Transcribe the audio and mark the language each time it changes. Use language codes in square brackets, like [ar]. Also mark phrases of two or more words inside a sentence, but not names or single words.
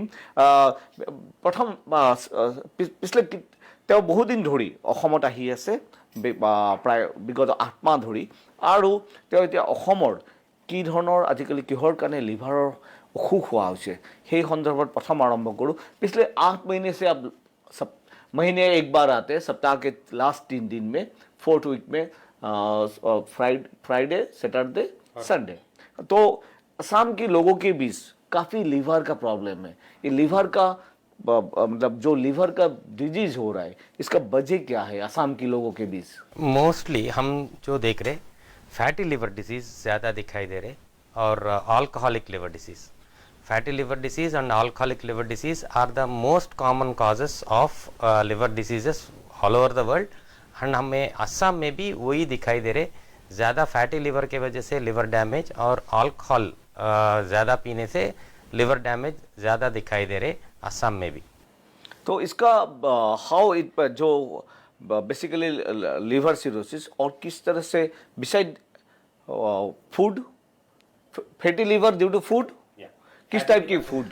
[as] প্ৰথম পিছলে তেওঁ বহুদিন ধৰি অসমত আহি আছে, প্ৰায় বিগত 8 মাহ ধৰি, আৰু তেওঁ এতিয়া অসমৰ কি ধৰণৰ আজিকালি কিহৰ কাৰণে লিভাৰৰ অসুখ হোৱা হৈছে সেই সন্দৰ্ভত প্ৰথম আৰম্ভ কৰোঁ। [hi] पिछले 8 महीने से अब सब महीने एक बार आते हैं, सप्ताह के लास्ट 3 दिन में, 4th वीक में, [en] Friday, Saturday, Sunday. [hi] तो असम के लोगों के बीच काफ़ी लीवर का प्रॉब्लम है। ये लीवर का मतलब जो लीवर का डिजीज हो रहा है, इसका वजह क्या है असम के लोगों के बीच? मोस्टली हम जो देख रहे [en] fatty liver disease [hi] ज़्यादा दिखाई दे रहे और [en] alcoholic liver disease. Fatty liver disease and alcoholic liver disease are the most common causes of liver diseases all over the world, [hi] and हमें असम में भी वही दिखाई दे रहे, ज़्यादा [en] fatty liver [hi] के वजह से [en] liver damage [hi] और अल्कोहल ज़्यादा पीने से [en] liver damage [hi] ज़्यादा दिखाई दे रहे असम में भी। तो इसका [en] how it [hi] जो बेसिकली [en] liver cirrhosis [hi] और किस तरह से [en] beside food, fatty liver due to food, [hi] किस टाइप की फूड?